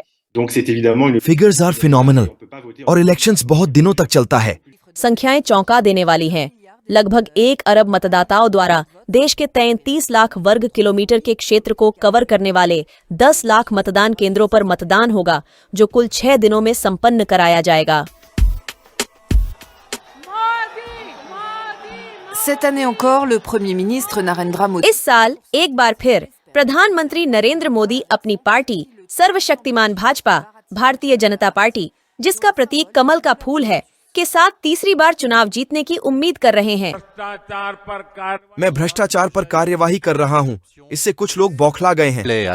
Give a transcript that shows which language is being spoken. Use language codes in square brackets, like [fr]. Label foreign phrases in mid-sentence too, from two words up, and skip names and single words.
[en] figures are phenomenal [hi] और इलेक्शंस बहुत दिनों तक चलता है। संख्याएं चौंका देने वाली हैं। लगभग 1 अरब मतदाताओं द्वारा देश के 33 लाख वर्ग किलोमीटर के क्षेत्र को कवर करने वाले 10 लाख मतदान केंद्रों पर मतदान होगा, जो कुल 6 दिनों में संपन्न कराया जाएगा। [fr] Cette année encore, le Premier ministre Narendra Modi. [hi] इस साल एक बार फिर प्रधानमंत्री नरेंद्र मोदी अपनी पार्टी सर्वशक्तिमान भाजपा भारतीय जनता पार्टी, जिसका प्रतीक कमल का फूल है, के साथ तीसरी बार चुनाव जीतने की उम्मीद कर रहे हैं। मैं भ्रष्टाचार पर कार्यवाही कर रहा हूँ, इससे कुछ लोग बौखला गए हैं।